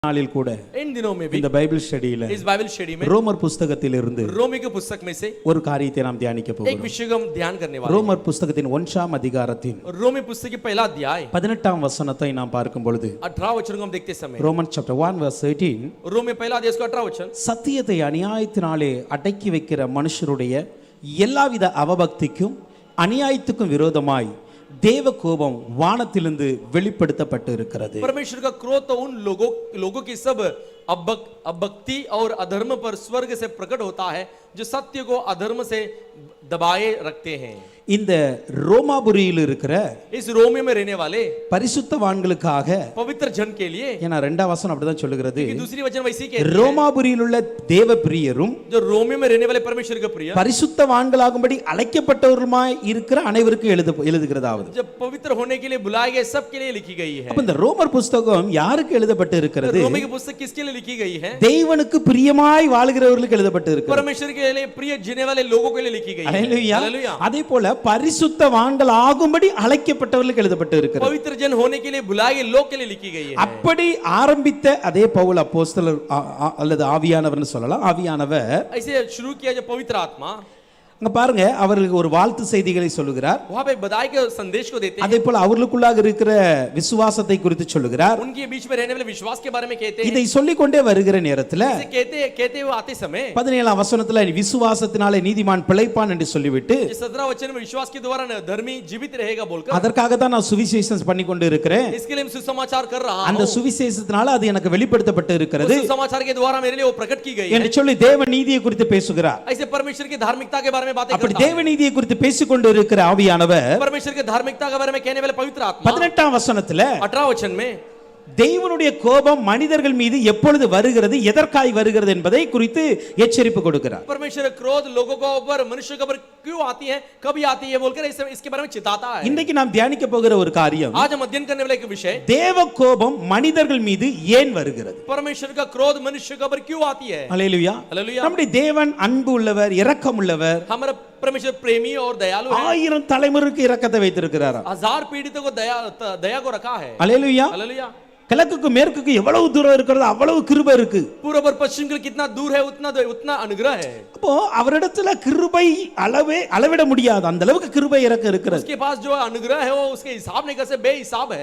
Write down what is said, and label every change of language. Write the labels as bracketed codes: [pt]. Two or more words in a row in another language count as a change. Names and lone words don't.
[ta] நாளில் கூட [hi] इन दिनों में भी [ta] இந்த பைபிள் ஸ்டடியில [hi] इस [en] Bible study [hi] में [ta] ரோமர் புத்தகத்திலிருந்து [hi] रोमी के पुस्तक में से [ta] ஒரு காரியத்தை நாம் தியானிக்க [hi] एक [ta] போகிறோம். [hi] विषय को हम ध्यान करने वाले [ta] ரோமர் புத்தகத்தின் 1ஆம் அதிகாரத்தின் [hi] हैं। रोमी पुस्तक की पहला अध्याय [ta] 18ஆம் வசனத்தை நாம் பார்க்கும் பொழுது [hi] 18 वचन को हम देखते समय [en] ரோமன் chapter 1 verse 18 [hi] रोमी पहला अध्याय का 18 वचन [ta] சத்தியத்தை அநியாயத்தினாலே அடக்கி வைக்கிற மனுஷருடைய எல்லாவித அவபக்திக்கும் அநியாயத்துக்கும் விரோதமாய் தேவ கோபம் வானத்திலிருந்து வெளிப்படுத்தப்பட்டு இருக்கிறது. [hi] परमेश्वर का क्रोध तो उन लोगों की सब अभक्ति और अधर्म पर स्वर्ग से प्रकट होता है जो सत्य को अधर्म से दबाए रखते हैं। [ta] இந்த ரோமாபுரியில் இருக்கிற [hi] इस रोमी में रहने वाले [ta] பரிசுத்தவான்களுக்காக [hi] पवित्र जन के लिए [ta] ஏன்னா 2ஆம் வசனம் அப்படிதான் சொல்லுகிறது. [hi] कि दूसरी वचन वैसी के [ta] ரோமாபுரியில் உள்ள தேவ பிரியரும் [hi] जो रोमी में रहने वाले परमेश्वर के प्रिय [ta] பரிசுத்தவான்களாகும்படி அழைக்கப்பட்டவருமாய் இருக்கிற அனைவருக்கும் எழுதுகிறதாவது. [hi] जब पवित्र होने के लिए बुलाए गए सब के लिए लिखी गई है। [ta] அப்ப இந்த ரோமர் புத்தகம் யாருக்கு எழுதப்பட்டு இருக்கிறது? [hi] रोमी की पुस्तक किसके लिए लिखी गई है? [ta] தேவனுக்கு பிரியமாய் வாழ்கிறவர்களுக்கு எழுதப்பட்டு இருக்கிறது. [hi] परमेश्वर के लिए प्रिय जीने वाले लोगों के लिए लिखी गई है। हालेलुया. [ta] அதே போல பரிசுத்தவான்கள் ஆகும்படி அழைக்கப்பட்டவர்களுக்கு எழுதப்பட்டு இருக்கிறது. [hi] पवित्र जन होने के लिए बुलाए गए लोग के लिए लिखी गई है। [ta] அப்படி ஆரம்பித்த அதே பவுல் அப்போஸ்தலர் அல்லது ஆவியானவர்னு சொல்லலாம். ஆவியானவர் [hi] ऐसे शुरू किया जो पवित्र आत्मा [ta] அங்க பாருங்க அவர்களுக்கு ஒரு வாழ்த்து செய்திகளை சொல்லுகிறார். [hi] वहां पे बधाई के संदेश को देते हैं। [ta] அதே போல அவர்களுக்குள்ளாக இருக்கிற விசுவாசத்தை குறித்து சொல்லுகிறார். [hi] उनके बीच में रहने वाले विश्वास के बारे में कहते हैं। [ta] இதை சொல்லிக் கொண்டே வருகிற நேரத்துல [hi] कहते हुए आते समय [ta] 17ஆம் வசனத்துல விசுவாசத்தினாலே நீதிமான் பிழைப்பான் என்று சொல்லிவிட்டு [hi] 17 वचन में विश्वास के द्वारा धर्मी जीवित रहेगा बोलकर [ta] அதற்காக தான் நான் சுவிசேஷம் பண்ணி கொண்டு இருக்கிறேன். [hi] इसके लिए मैं सुसमाचार कर रहा हूं। [ta] அந்த சுவிசேஷத்தினால அது எனக்கு வெளிப்படுத்தப்பட்டு இருக்கிறது. [hi] सुसमाचार के द्वारा मेरे लिए वो प्रकट की गई है [ta] என்று சொல்லி தேவ நீதியை குறித்து பேசுகிறார். [hi] ऐसे परमेश्वर की धार्मिकता के बारे में बातें [ta] அப்படி [hi] करता है। [ta] தேவ நீதியை குறித்து பேசிக்கொண்டு இருக்கிற ஆவியானவர் [hi] परमेश्वर की धार्मिकता के बारे में कहने वाले पवित्र आत्मा [ta] 18ஆம் வசனத்துல [hi] 18 वचन में [ta] தேவனுடைய கோபம் மனிதர்கள் மீது எப்பொழுது வருகிறது, எதற்காய் வருகிறது என்பதை குறித்து எச்சரிப்பு கொடுக்கிறார். [hi] परमेश्वर क्रोध लोगों के ऊपर मनुष्य के ऊपर क्यों आती है, कभी आती है बोलकर इसके बारे में चिताता है। [ta] இன்னைக்கு நாம் தியானிக்க போகிற ஒரு காரியம், [hi] आज हम अध्ययन करने वाले एक विषय [ta] தேவ கோபம் மனிதர்கள் மீது ஏன் வருகிறது? [hi] परमेश्वर का क्रोध मनुष्य के ऊपर क्यों आती है। [ta] ஹல்லேலூயா. [hi] हालेलुया। [ta] நம்முடைய தேவன் அன்பு உள்ளவர், இரக்கம் உள்ளவர். [hi] हमारा परमेश्वर प्रेमी और दयालु है। [ta] 1000 தலைமுறைக்கு இரக்கத்தை வைத்திருக்கிறார். [hi] 1000 पीढ़ियों को दया को रखा है। [ta] ஹல்லேலூயா. [hi] हालेलुया। [ta] கிழக்குக்கு மேற்குக்கு எவ்வளவு தூரம் இருக்கிறது அவ்வளவு கிருபை இருக்கு. [hi] पूर्व और पश्चिम के कितना दूर है उतना अनुग्रह है। [ta] அப்போ அவரிடத்துல கிருபை அளவிட முடியாது, அந்த அளவுக்கு கிருபை இறக்க இருக்கிறது. [hi] उसके पास जो अनुग्रह है वो उसके हिसाब नहीं कर सकते, बेहिसाब है।